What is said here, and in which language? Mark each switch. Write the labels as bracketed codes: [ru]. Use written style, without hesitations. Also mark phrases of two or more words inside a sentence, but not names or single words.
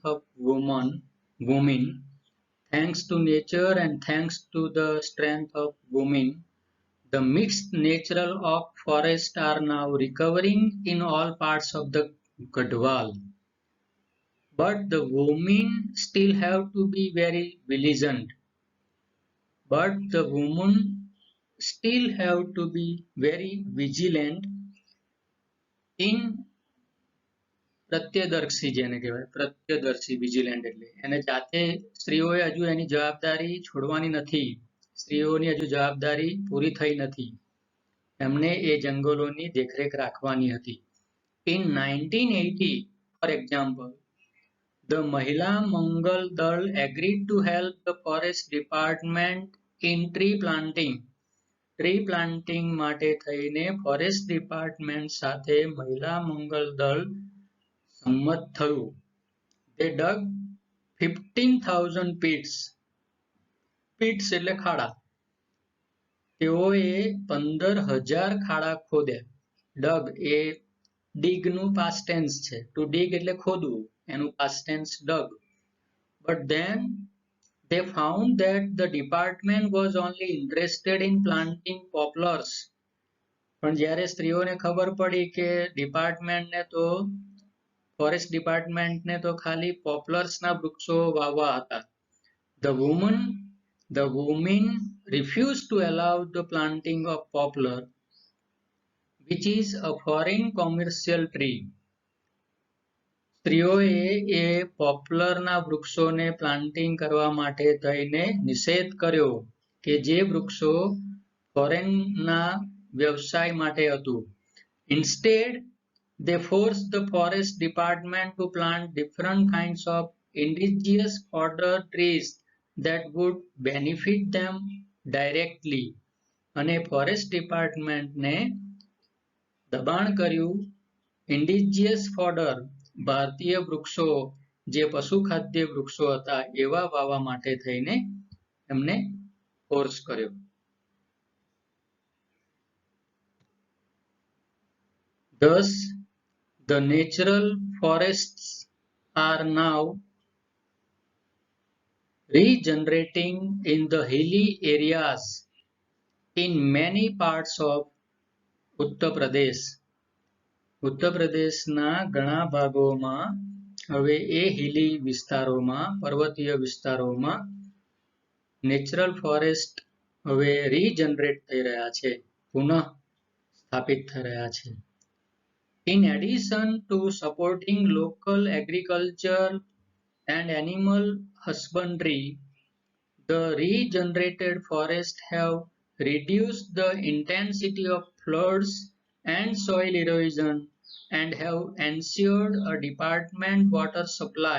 [en] of women, thanks to nature and thanks to the strength of women, the mixed natural oak forests are now recovering in all parts of the Gadwal. But the women still have to be very vigilant. But the women still have to be very vigilant in [gu] પ્રત્યદર્શી જેને કહેવાય, પ્રત્યદર્શી વિજિલન્ટ એટલે એને જાતે સ્ત્રીઓએ હજુ એની જવાબદારી છોડવાની નથી. સ્ત્રીઓની હજુ જવાબદારી પૂરી થઈ નથી. એમને એ જંગલોની દેખરેખ રાખવાની હતી. [en] In 1980, for example, the Mahila Mangal Dal agreed to help the forest department in tree planting. tree planting [gu] માટે થઈને [en] forest department [gu] સાથે મહિલા મંગલ દળ સંમત થયું. [en] They dug 15,000 pits. [gu] Pits એટલે ખાડા. તેઓએ 15,000 ખાડા ખોદ્યા. ડગ એ dig નું [en] past tense [gu] છે. [en] To dig [gu] એટલે ખોદવું, એનું [en] past tense dug. But then they found that the department was only interested in planting poplars. [gu] પણ જ્યારે સ્ત્રીઓને ખબર પડી કે ડિપાર્ટમેન્ટને તો [en] forest departmentને [gu] તો ખાલી પોપ્લર્સના વૃક્ષો વાવવા હતા. [en] The women refused to allow the planting of poplar, which is a foreign commercial tree. [gu] સ્ત્રીઓએ એ પોપ્લરના વૃક્ષોને પ્લાન્ટિંગ કરવા માટે થઈને નિષેધ કર્યો કે જે વૃક્ષો ફોરેનના વ્યવસાય માટે હતું. [en] Instead, they forced the forest department to plant different kinds of indigenous fodder trees that would benefit them directly. [gu] અને [en] forest departmentને [gu] દબાણ કર્યું [en] indigenous fodder, [gu] ભારતીય વૃક્ષો જે પશુખાદ્ય વૃક્ષો હતા એવા વાવવા માટે થઈને એમને ફોર્સ કર્યો. [en] Thus, the natural forests are now regenerating in the hilly areas in many parts of Uttar Pradesh. [gu] ઉત્તર પ્રદેશના ઘણા ભાગોમાં હવે એ હિલી વિસ્તારોમાં, પર્વતીય વિસ્તારોમાં [en] natural forest [gu] હવે રીજનરેટ થઈ રહ્યા છે, પુનઃ સ્થાપિત થઈ રહ્યા છે. [en] In addition to supporting local agriculture and animal husbandry, the regenerated forests have reduced the intensity of floods and soil erosion and have ensured a department water supply.